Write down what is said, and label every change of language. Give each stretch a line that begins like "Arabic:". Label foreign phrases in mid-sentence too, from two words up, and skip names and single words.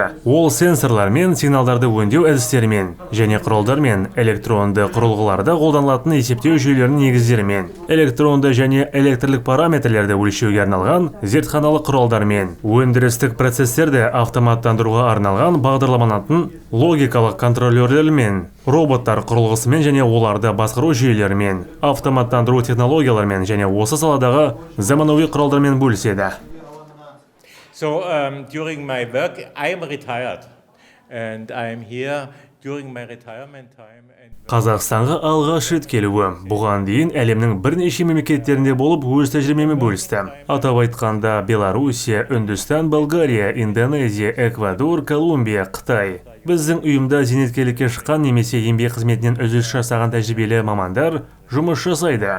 Kazakh: Ол сенсорлар мен сигналдарды өңдеу әдістерімен және құралдар мен электронды құрылғыларда қолданылатын есептеу жүйелерінің негіздерімен, электронды және электрлік параметрлерді өлшеуге арналған зертханалық құралдармен, өндірістік процесстерді автоматтандыруға арналған бағдарламаланатын логикалық контролерлермен, роботтар құрылғысымен және оларды басқару жүйелерімен, автоматтандыру технологиялармен және осы саладағы заманауи құралдармен бөліседі.
English: During my work, I am retired and I am here during my retirement time.
Kazakh: Қазақстанға алғаш рет келуі, бұған дейін әлемнің бірнеше мемлекеттерінде болып өз тәжірибемен бөлісті. Атап айтқанда Белоруссия, Үндістан, Болгария, Индонезия, Эквадор, Колумбия, Қытай. Біздің ұйымда зейнеткерлікке шыққан немесе еңбек қызметінен үзіліс жасаған тәжірибелі мамандар жұмыс жасайды.